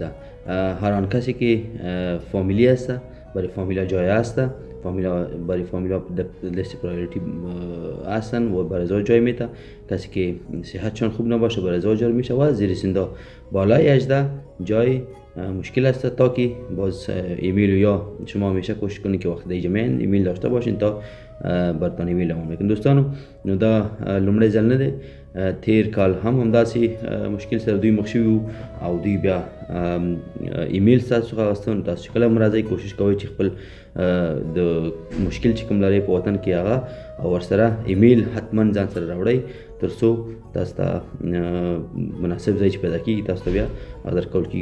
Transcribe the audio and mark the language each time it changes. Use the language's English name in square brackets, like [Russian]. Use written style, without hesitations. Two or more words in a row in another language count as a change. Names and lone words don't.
[Persian] هر آن کسی که فامیلی هست برای فامیلا جای هست، برای فامیلا لیست پرایوریتی هستن و برای ازا جای میده. کسی که صحتشان خوب نباشه برای ازا جای میشه و زیر سنده بالای 18 جای مشکل است تا که باز ایمیل یا شما همیشه کوشش کنید که وقت دیگه من ایمیل داشته باشین تا برتان ایمیل هم میکنن. [Pashto] دوستانو نو دا لومړی ځل نه دی، تیر کال همداسې مشکل سره دوی مخ شوي او دوی بیا ایمیل ستاسو څخه اخیستل. تاسو چې کله هم راځئ کوشش کوئ چې خپل د مشکل چې کوم لرئ په وطن کې هغه او ورسره ایمیل حتما ځان سره راوړئ تر څو تاسو ته مناسب ځای چې پیدا کېږي تاسو ته بیا درکول کېږي.